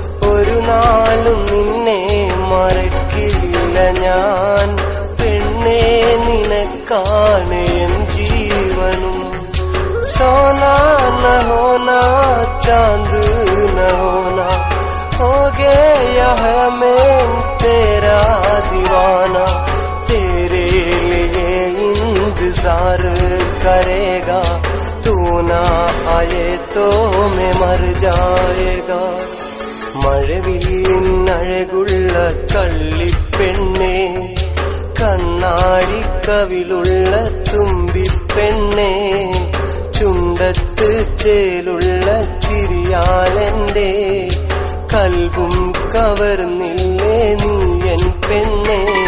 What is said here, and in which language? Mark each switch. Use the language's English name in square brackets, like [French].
[Malayalam] ഒരു നാളും നിന്നെ മറക്കില്ല ഞാൻ, പെണ്ണേ നിനക്കാണ് എൻ ജീവനും. [Hindi] സോനാ ന ഹോനാ ചാന്ദ് ന ഹോനാ, ഹോ ഗയാ ഹൈ मैं तेरा दीवाना. तेरे लिए इंतजार करेगा, तू ना आए तो मैं मर जाएगा. [Malayalam] മഴവില്ലിനഴകുള്ള കള്ളിപ്പെണ്ണേ, കണ്ണാടിക്കവിളുള്ള തുമ്പിപ്പെണ്ണേ, ചുണ്ടത്ത് ചേലുള്ള ചിരിയാലെന്റെ കൽബും കവർന്നില്ലേ നീയൻ പെണ്ണേ.